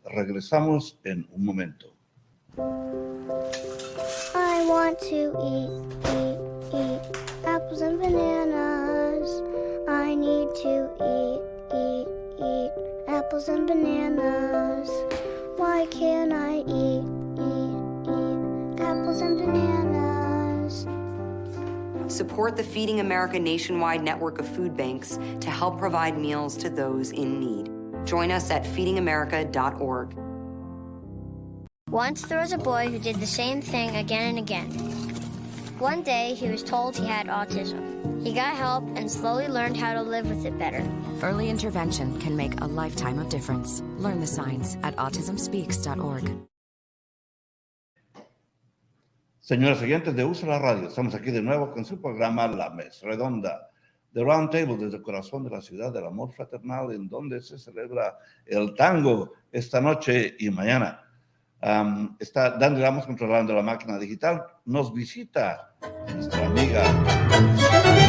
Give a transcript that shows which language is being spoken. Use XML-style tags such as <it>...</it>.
<es>Regresamos en un momento.</es> <en>I want to eat apples and bananas. I need to eat apples and bananas. Why can't I eat apples and bananas? Support the Feeding America nationwide network of food banks to help provide meals to those in need. Join us at feedingamerica.org. Once there was a boy who did the same thing again and again. One day, he was told he had autism. He got help and slowly learned how to live with it better. Early intervention can make a lifetime of difference. Learn the signs at autismspeaks.org.</en> <es>Señoras oyentes de USA la Radio, estamos aquí de nuevo con su programa La Mesa Redonda, The Roundtable, desde el corazón de la ciudad del amor fraternal, en donde se celebra el tango esta noche y mañana. Está Dani Ramos controlando la máquina digital. Nos visita nuestra amiga.</es>